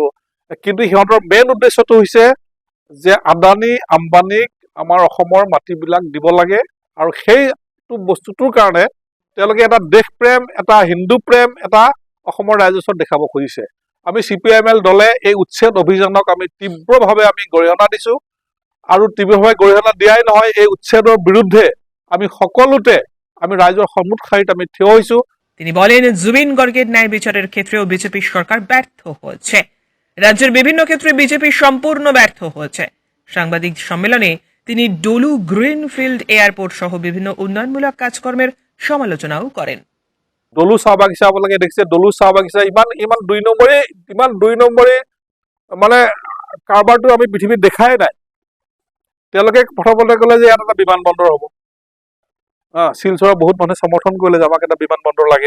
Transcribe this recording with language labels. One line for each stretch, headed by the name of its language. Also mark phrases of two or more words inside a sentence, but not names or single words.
Assamese: কিন্তু সিহঁতৰ মেইন উদ্দেশ্যটো হৈছে যে আদানী আম্বানীক আমাৰ অসমৰ মাটিবিলাক দিব লাগে, আৰু সেইটো বস্তুটোৰ কাৰণে তেওঁলোকে এটা দেশ প্ৰেম, এটা হিন্দু প্ৰেম, এটা অসমৰ ৰাইজৰ ওচৰত দেখাব খুজিছে। আমি CPIML দলে এই উচ্ছেদ অভিযানক আমি তীব্ৰভাৱে গৰিহণা দিছো, আৰু তীব্ৰভাৱে গৰিহণা দিয়াই নহয়, এই উচ্ছেদৰ বিৰুদ্ধে আমি সকলোতে ৰাইজৰ সন্মুখ শাৰীত আমি থিয় হৈছো।
Bangla: তিনি বলেন, জুবিন গর্গের ন্যায় বিচারের ক্ষেত্রেও বিজেপি সরকার ব্যর্থ হয়েছে। রাজ্যের বিভিন্ন ক্ষেত্রে বিজেপি সম্পূর্ণ ব্যর্থ হয়েছে। সাংবাদিক সম্মেলনে তিনি ডলু গ্রিনফিল্ড এয়ারপোর্ট সহ বিভিন্ন উন্নয়নমূলক কাজকর্মের সমালোচনাও করেন।
Assamese: ডলু চাহ বাগিচা আপোনালোকে দেখিছে, ডলু চাহ বাগিচা ইমান দুই নম্বৰী মানে কাৰবাৰটো আমি পৃথিৱীত দেখাই নাই। তেওঁলোকে প্ৰথমতে ক'লে যে ইয়াত এটা বিমানবন্দৰ হ'ব। শিলচৰৰ বহুত মানুহে সমৰ্থন কৰিলে যে আমাক এটা বিমানবন্দৰ লাগে।